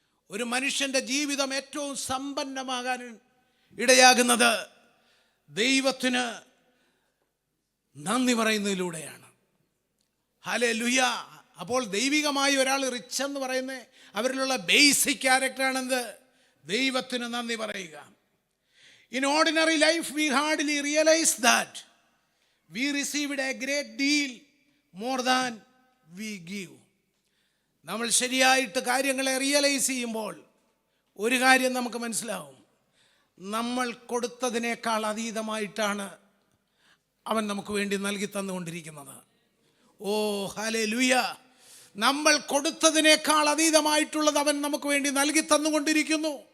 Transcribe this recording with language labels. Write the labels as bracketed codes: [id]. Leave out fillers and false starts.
[ml] ഒരു മനുഷ്യൻ്റെ ജീവിതം ഏറ്റവും സമ്പന്നമാകാൻ ഇടയാകുന്നത് ദൈവത്തിന് നന്ദി പറയുന്നതിലൂടെയാണ്. ഹല്ലേലൂയ. അപ്പോൾ ദൈവികമായി ഒരാൾ റിച്ച് എന്ന് പറയുന്നത് അവരിലുള്ള ബേസിക് ക്യാരക്ടറാണെന്ത്? ദൈവത്തിന് നന്ദി പറയുക. [en] In ordinary life we hardly realize that we received a great deal more than we give. [ml] നമ്മൾ ശരിയായിട്ട് കാര്യങ്ങളെ റിയലൈസ് ചെയ്യുമ്പോൾ ഒരു കാര്യം നമുക്ക് മനസ്സിലാവും, നമ്മൾ കൊടുത്തതിനേക്കാൾ അതീതമായിട്ടാണ് അവൻ നമുക്ക് വേണ്ടി നൽകി തന്നുകൊണ്ടിരിക്കുന്നത്. ഓ ഹല്ലേലൂയ. നമ്മൾ കൊടുത്തതിനേക്കാൾ അതീതമായിട്ടുള്ളത് അവൻ നമുക്ക് വേണ്ടി നൽകി തന്നുകൊണ്ടിരിക്കുന്നു.